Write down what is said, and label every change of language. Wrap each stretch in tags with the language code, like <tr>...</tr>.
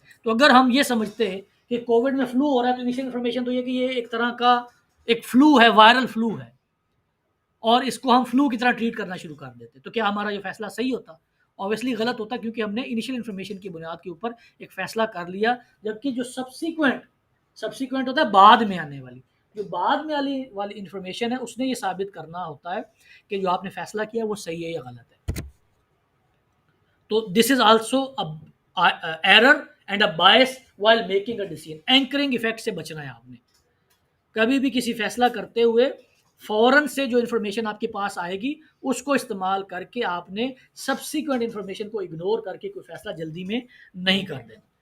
<ur>تو اگر ہم یہ سمجھتے ہیں کہ کووڈ میں فلو ہو رہا ہے تو انیشیل انفارمیشن تو یہ کہ یہ ایک طرح کا ایک فلو ہے، وائرل فلو ہے، اور اس کو ہم فلو کی طرح ٹریٹ کرنا شروع کر دیتے، تو کیا ہمارا یہ فیصلہ صحیح ہوتا؟ اوبیسلی غلط ہوتا، کیونکہ ہم نے انیشیل انفارمیشن کی بنیاد کے اوپر ایک فیصلہ کر لیا. جبکہ جو سبسیکوینٹ ہوتا ہے بعد میں آنے والی، جو بعد میں والی انفارمیشن ہے اس نے یہ ثابت کرنا ہوتا ہے کہ جو آپ نے فیصلہ کیا وہ صحیح ہے یا غلط ہے.</ur> <en>تو this is also error and a bias while making a decision.</en> <ur>Anchoring effect سے بچنا ہے آپ نے. کبھی بھی کسی فیصلہ کرتے ہوئے فوراً سے جو انفارمیشن آپ کے پاس آئے گی اس کو استعمال کر کے آپ نے سبسیکوینٹ انفارمیشن کو اگنور کر کے کوئی فیصلہ جلدی میں نہیں کر دینا.</ur>